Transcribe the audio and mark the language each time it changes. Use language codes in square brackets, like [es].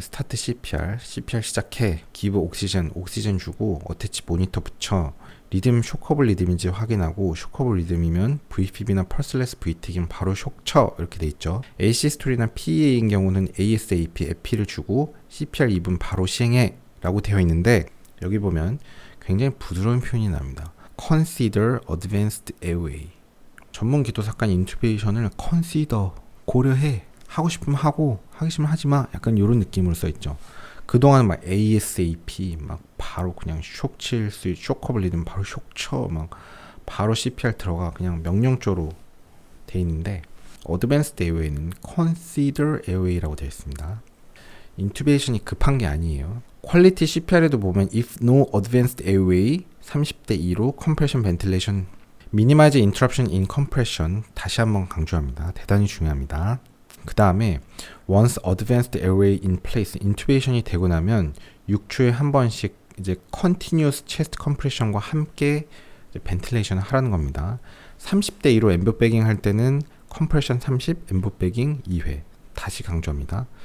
[ko] 스타트 CPR 시작해, 기브 옥시전 주고, 어태치 모니터 붙여, 리듬 쇼커블 리듬인지 확인하고, 쇼커블 리듬이면 VPB나 펄스레스 VT이면 바로 쇼 쳐, 이렇게 돼 있죠. AC 스토리나 PEA인 경우는 ASAP 에피를 주고 CPR 2분 바로 시행해 라고 되어 있는데, 여기 보면 굉장히 부드러운 표현이 나옵니다. [en] Consider Advanced Airway. [ko] 전문 기도사건 인투베이션을 consider, 고려해, 하고 싶으면 하고 하기 싫으면 하지마, 약간 이런 느낌으로 써있죠. 그동안 막 ASAP 막 바로 그냥 쇼커블 리듬 바로 쇼쳐, 막 바로 CPR 들어가, 그냥 명령조로 돼 있는데, 어드밴스드 에어웨이는 [en] consider airway [ko] 라고 되어 있습니다. 인투베이션이 급한 게 아니에요. 퀄리티 CPR에도 보면 [en] if no advanced airway [ko] 30대 2로 [en] compression ventilation, minimize interruption in compression, [ko] 다시 한번 강조합니다. 대단히 중요합니다. 그 다음에 [en] once advanced airway in place, [ko] 인투베이션이 되고 나면 6초에 한 번씩 이제 [en] continuous chest compression [ko] 과 함께 벤틸레이션을 하라는 겁니다. 30대 2로 엠브백잉 할 때는 컴프레션 30, 엠브백잉 2회, 다시 강조합니다.